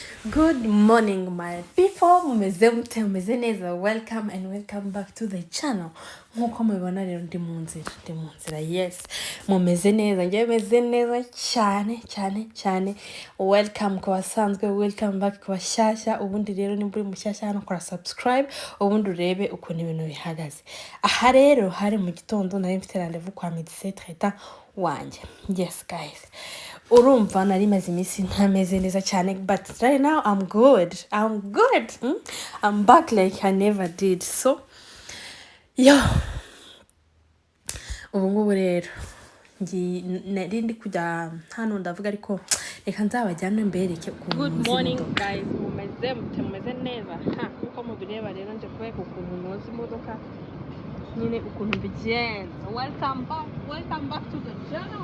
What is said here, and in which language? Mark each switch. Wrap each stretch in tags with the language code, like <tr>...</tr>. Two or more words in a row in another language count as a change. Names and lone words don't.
<en>Good morning, my people.</en> <rw>Mumeze neza.</rw> <en>Welcome and welcome back to the channel.</en> <rw>Nkuko mubibona rero ndi mu nzira. Yes, mumeze neza. Njye meze neza cyane. Welcome ku basanzwe, welcome back ku bashyashya. Ubundi rero nimba uri mushyashya hano kora subscribe, ubundi urebe ukuntu ibintu bihagaze. Aha rero hari mu gitondo nari mfite rendezvous kwa</rw> <fr>médecin traitant</fr> <rw>wanjye.</rw> <en>Yes guys.</en> <rw>Urumva nari maze iminsi ntameze neza cyane,</rw> <en>but right now I'm good. I'm back like I never did.</en> <rw>So ubu ngubu rero nari ndi kujya hano ndavuga ariko reka nzabajyane mbereke ukuntu.</rw> <en>Good morning guys,</en> <rw>mumeze neza. Nkuko mubireba rero nje kubeka ukuntu noza imodoka nyine ukuntu bigenza.</rw> <en>Welcome back to the channel.</en>